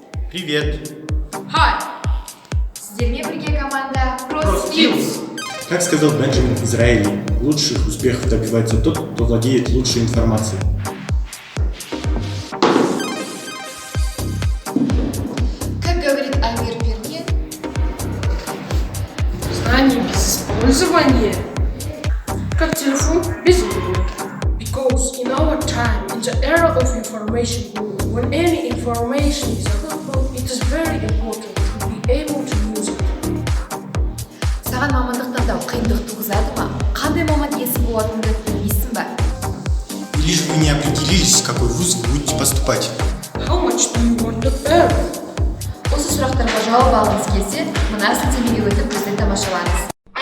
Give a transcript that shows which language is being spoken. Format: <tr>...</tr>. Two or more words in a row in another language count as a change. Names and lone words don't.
<ru>Привет!</ru> <kk>Hi! Сіздермен бірге команда CrossSkills.</kk> <ru>Как сказал Бенджамин Дизраэли, лучших успехов добивается тот, кто владеет лучшей информацией. Как говорит Амир Пернет, знание без использования, как телефон без игры.</ru> <en>Because in our time, in the era of information world, when any information is available, it is very important to be able to use it.</en> <kk>саған мамандық таңдау қиындық туғызады ма? Қандай маман иесі болатыныңды білмейсің ба?</kk> <ru>Или же вы не определились, в какой вуз вы будете поступать?</ru> <en>How much do you want to earn?</en> <kk>Осы сұрақтарға жауап алғыңыз келсе, мына сілтемеге өтіп бізді тамашалаңыз.</kk>